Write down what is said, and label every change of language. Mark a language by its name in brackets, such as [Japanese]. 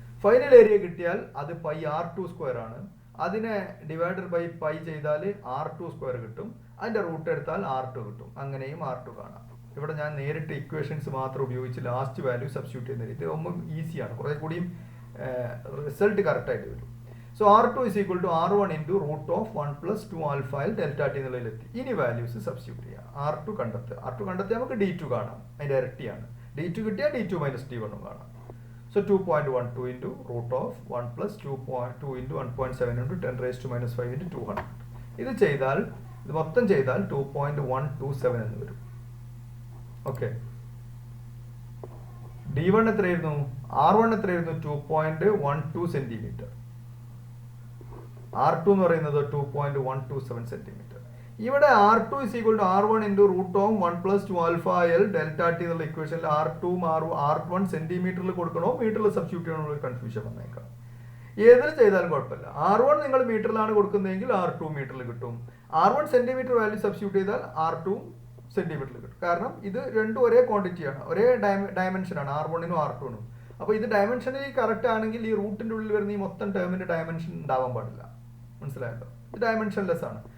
[Malayalam] Final area കിട്ടിയാൽ അത് pi R2² ആണ്. അതിനെ ഡിവൈഡഡ് ബൈ പൈ ചെയ്താൽ R2² കിട്ടും. അതിൻ്റെ റൂട്ട് എടുത്താൽ R2 കിട്ടും. അങ്ങനെയും R2 കാണാം. ഇവിടെ ഞാൻ നേരിട്ട് ഇക്വേഷൻസ് മാത്രം ഉപയോഗിച്ച് ലാസ്റ്റ് വാല്യൂ സബ്സ്റ്റിറ്റ്യൂട്ട് ചെയ്യുന്നത്. ഇത് ഒന്നും ഈസിയാണ്, കുറേ കൂടിയും റിസൾട്ട് കറക്റ്റായിട്ട് വരും. [English] so R2 is equal to R1 into root of 1 plus 2 alpha delta t [Malayalam] എന്നുള്ളതിലെത്തി. ഇനി വാല്യൂസ് സബ്സ്റ്റിറ്റ്യൂട്ട് ചെയ്യാം. R2 കണ്ടെത്തി നമുക്ക് D2 കാണാം, അതിൻ്റെ ഇരട്ടിയാണ്. D2 കിട്ടിയാൽ D2 minus D1 കാണാം. [English] So 2.12 into root of 1 plus 2.2 into 1.7 into 10 raised to minus 5 into 200. [Malayalam] ഇത് ചെയ്താൽ, ഇത് മൊത്തം ചെയ്താൽ 2.127 എന്ന് വരും. ഓക്കെ, D1 എത്രയായിരുന്നു? R1 എത്രയായിരുന്നു? 2.12 സെന്റിമീറ്റർ. R2 എന്ന് പറയുന്നത് 2.127 സെന്റിമീറ്റർ. ഇവിടെ [English] R2 is equal to R1 into root of 1 plus 2 alpha L delta t [Malayalam] എന്നുള്ള ഇക്വേഷനിൽ R2 R1 സെന്റിമീറ്ററിൽ കൊടുക്കണോ മീറ്ററിൽ സബ്സ്റ്റിറ്റ്യൂട്ട് ചെയ്യണോ ഒരു കൺഫ്യൂഷൻ വന്നേക്കാം. ഏതിൽ ചെയ്താലും കുഴപ്പമില്ല. R1 നിങ്ങൾ മീറ്ററിലാണ് കൊടുക്കുന്നതെങ്കിൽ R2 മീറ്ററിൽ കിട്ടും. R1 സെന്റിമീറ്റർ വാല്യൂ സബ്സ്റ്റിറ്റ്യൂട്ട് ചെയ്താൽ R2 സെന്റിമീറ്ററിൽ കിട്ടും. കാരണം ഇത് രണ്ടും ഒരേ ക്വാണ്ടിറ്റിയാണ്, ഒരേ ഡയമെൻഷനാണ് R1നും R2നും. അപ്പോൾ ഇത് ഡയമെൻഷനിൽ കറക്റ്റ് ആണെങ്കിൽ ഈ റൂട്ടിൻ്റെ ഉള്ളിൽ വരുന്ന ഈ മൊത്തം ടേമിൻ്റെ ഡയമെൻഷൻ ഉണ്ടാവാൻ പാടില്ല. മനസ്സിലായല്ലോ? ഇത് ഡയമെൻഷൻലെസ് ആണ്.